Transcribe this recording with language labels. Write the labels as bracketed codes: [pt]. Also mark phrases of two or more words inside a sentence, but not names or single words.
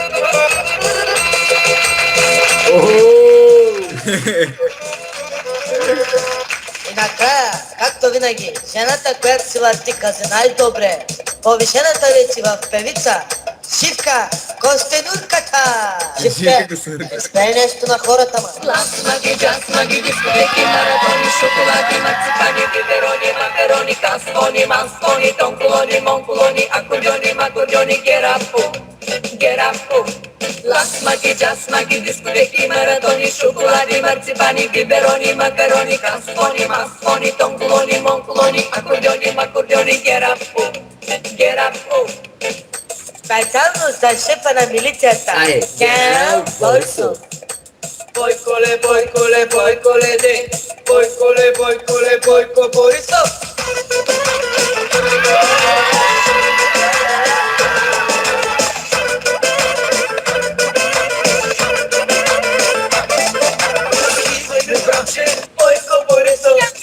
[bg] И накрая, както винаги, жената, която си върти каза най-добре, повишената вече в певица, Шивка Костенурката. Шивка, изпее нещо на хората, ма. Пластмаги, джасмаги, дискотеки, маратони, шоколади, марципани, биверони, макарони, каспони, маспони, тонколони, монколони, акордеони, макордеони, герапо. Пластмаги, джасмаги, дискотеки, маратони, шоколади, марципани, биверони, макарони, каспони, маспони, тонколони, монколони, акордеони, макордеони, герапо. Специално за шефа на милицията. Айде. Гел Борисов. Бойколе, де, бойко, Борисов. Бойко, Борисов.